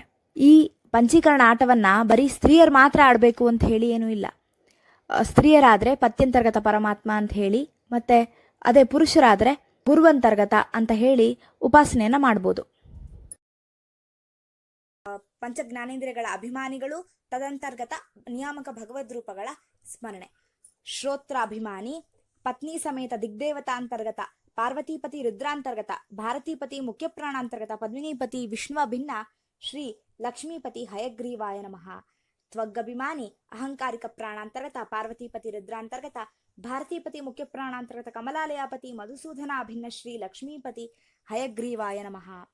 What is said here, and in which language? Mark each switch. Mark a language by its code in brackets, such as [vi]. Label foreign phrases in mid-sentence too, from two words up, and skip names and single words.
[kn] ಈ ಪಂಚೀಕರಣ ಆಟವನ್ನು ಬರೀ ಸ್ತ್ರೀಯರು ಮಾತ್ರ ಆಡಬೇಕು ಅಂತ ಹೇಳಿ ಏನೂ ಇಲ್ಲ. ಸ್ತ್ರೀಯರಾದರೆ ಪತ್ಯಂತರ್ಗತ ಪರಮಾತ್ಮ ಅಂತ ಹೇಳಿ, ಮತ್ತು ಅದೇ ಪುರುಷರಾದರೆ ಗುರುವಂತರ್ಗತ ಅಂತ ಹೇಳಿ ಉಪಾಸನೆಯನ್ನು ಮಾಡ್ಬೋದು. ಪಂಚಜ್ಞಾನೇಂದ್ರಿಯಗಳ ಅಭಿಮಾನಿಗಳು, ತದಂತರ್ಗತ ನಿಯಾಮಕ ಭಗವದ್ರೂಪಗಳ ಸ್ಮರಣೆ. [sa] ಶ್ರೋತ್ರಾಭಿಮಾನಿ, ಪತ್ನಿ ಸಮೇತ ದಿಗ್ದೇವತಾಂತರ್ಗತ ಪಾರ್ವತೀಪತಿ ರುದ್ರಾಂತರ್ಗತ ಭಾರತೀಪತಿ ಮುಖ್ಯಪ್ರಾಣಾಂತರ್ಗತ ಪದ್ಮಿನೀಪತಿ ವಿಷ್ಣು ಭಿನ್ನ ಶ್ರೀ ಲಕ್ಷ್ಮೀಪತಿ ಹಯಗ್ರೀವಾಯ ನಮಃ. ತ್ವಗ್ಗಭಿಮಾನಿ, ಅಹಂಕಾರಿಕ ಪ್ರಾಣಾಂತರ್ಗತ ಪಾರ್ವತೀಪತಿ ರುದ್ರಾಂತರ್ಗತ ಭಾರತೀಪತಿ ಮುಖ್ಯಪ್ರಾಣಾಂತರ್ಗತ ಕಮಲಾಲಯಾಪತಿ ಮಧುಸೂದನಾಭಿನ್ನ ಶ್ರೀ ಲಕ್ಷ್ಮೀಪತಿ ಹಯಗ್ರೀವಾಯ ನಮಃ.